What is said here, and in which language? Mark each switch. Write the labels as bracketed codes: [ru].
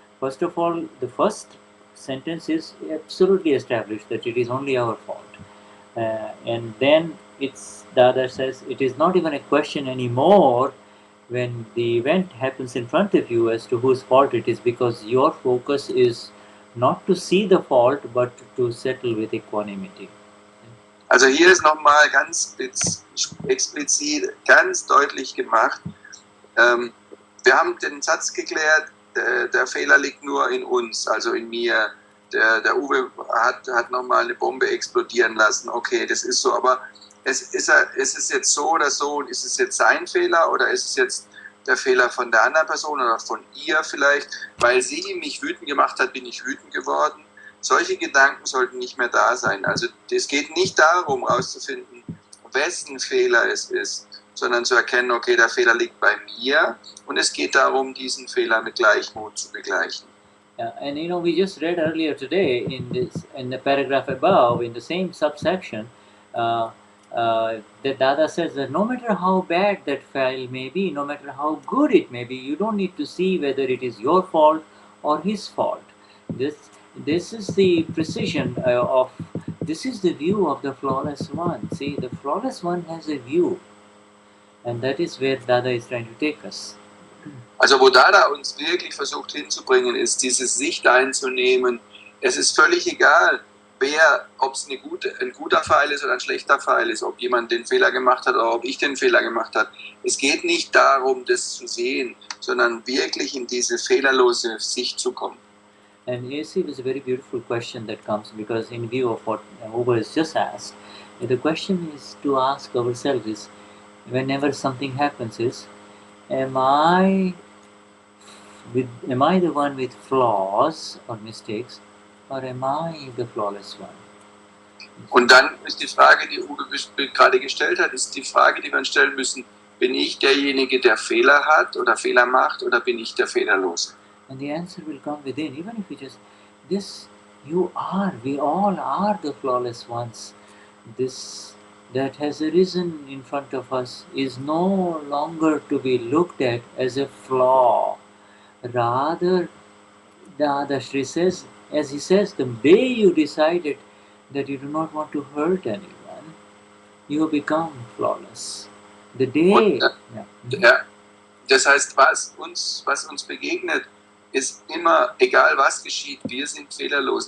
[en] First of all, the first sentence is absolutely established that it is only our fault, and then Dada says it is not even a question anymore when the event happens in front of you as to whose fault it is, because your focus is not to see the fault but to settle with equanimity. [de] Also hier ist nochmal ganz explizit, ganz deutlich gemacht. Wir haben den Satz geklärt, der Fehler liegt nur in uns, also in mir. Der Uwe hat nochmal eine Bombe explodieren lassen. Okay, das ist so, aber ist es jetzt so oder so, und ist es jetzt sein Fehler oder ist es jetzt der Fehler von der anderen Person oder von ihr vielleicht? Weil sie mich wütend gemacht hat, bin ich wütend geworden. Solche Gedanken sollten nicht mehr da sein. Also es geht nicht darum, herauszufinden, wessen Fehler es ist, sondern zu erkennen, okay, der Fehler liegt bei mir und es geht darum, diesen Fehler mit Gleichmut zu begleichen. [en] Yeah, and we just read earlier today in the paragraph above, in the same subsection, that Dada says that no matter how bad that file may be, no matter how good it may be, you don't need to see whether it is your fault or his fault. This is the precision this is the view of the flawless one. See, the flawless one has a view, and that is where Dada is trying to take us. [de] Also wo Dada uns wirklich versucht hinzubringen, ist diese Sicht einzunehmen. Es ist völlig egal, ob es ein guter Pfeil ist oder ein schlechter Pfeil ist, ob jemand den Fehler gemacht hat oder ob ich den Fehler gemacht habe. Es geht nicht darum, das zu sehen, sondern wirklich in diese fehlerlose Sicht zu kommen. [en] And you see, it's a very beautiful question that comes because in view of what Uwe has just asked, the question is to ask ourselves is, whenever something happens is, am I the one with flaws or mistakes, or am I the flawless one? [de] Und dann ist die Frage, die Uwe gerade gestellt hat, ist die Frage, die wir uns stellen müssen, bin ich derjenige, der Fehler hat oder Fehler macht, oder bin ich der Fehlerlose? [en] And the answer will come within, even if you just, we all are the flawless ones. This that has arisen in front of us is no longer to be looked at as a flaw. Rather, Dadashri says, as he says, the day you decided that you do not want to hurt anyone, you become flawless. The day. [de] Ja, das heißt, was uns begegnet, ist immer, egal was geschieht, wir sind fehlerlos.